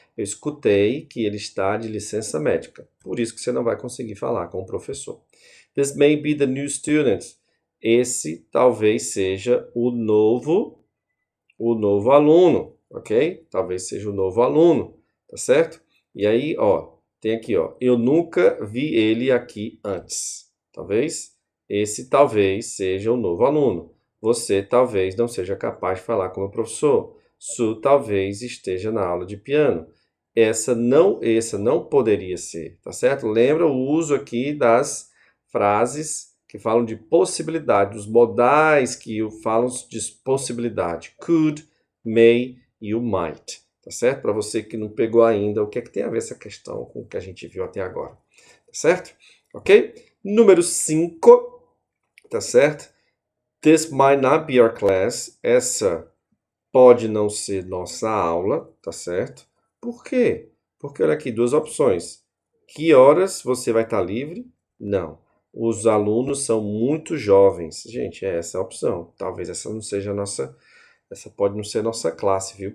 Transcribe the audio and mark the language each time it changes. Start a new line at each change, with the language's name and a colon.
Portuguese: Eu escutei que ele está de licença médica. Por isso que você não vai conseguir falar com o professor.
English: This may be the new student.
Portuguese: Esse talvez seja o novo aluno, ok? Talvez seja o novo aluno, tá certo? E aí, ó, tem aqui, ó, eu nunca vi ele aqui antes. Talvez seja o novo aluno. você talvez não seja capaz de falar como professor. Su talvez esteja na aula de piano. Essa não poderia ser, tá certo? Lembra o uso aqui das frases que falam de possibilidade, dos modais que falam de possibilidade. Could, may e o might, tá certo? Para você que não pegou ainda, o que é que tem a ver essa questão com o que a gente viu até agora, tá certo? Ok? Número 5, tá certo?
English: This might not be our class.
Portuguese: Essa pode não ser nossa aula, tá certo? Por quê? Porque olha aqui, duas opções. Que horas você vai estar livre? Não. Os alunos são muito jovens. Gente, essa é a opção. Talvez essa não seja a nossa. Essa pode não ser a nossa classe, viu?